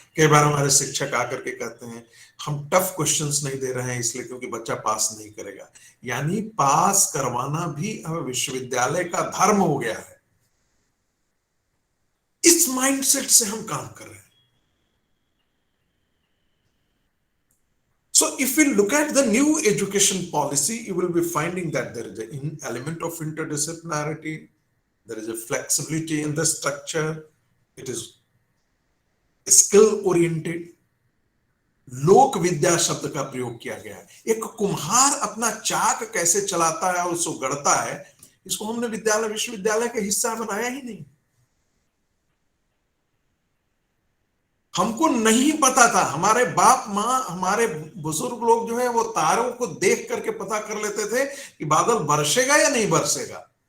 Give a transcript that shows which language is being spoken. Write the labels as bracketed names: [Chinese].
[Hindi] कई बार हमारे शिक्षक आकर के कहते हैं हम टफ क्वेश्चंस नहीं दे रहे हैं इसलिए क्योंकि बच्चा पास नहीं करेगा। यानी पास करवाना भी अब विश्वविद्यालय का धर्म हो गया है। इस माइंडसेट से हम काम कर रहे हैं। [English] So if we look at the new education policy, you will be finding that there is an element of interdisciplinarity, there is a flexibility in the structure, it is skill oriented। [Hindi] लोक विद्या शब्द का प्रयोग किया गया है। एक कुम्हार अपना चाक कैसे चलाता है और उसको गढ़ता है, इसको हमने विद्यालय विश्वविद्यालय का हिस्सा बनाया ही नहीं। हमको नहीं पता था, हमारे बाप माँ, हमारे बुजुर्ग लोग जो है वो तारों को देख करके पता कर लेते थे कि बादल बरसेगा या नहीं बरसेगा।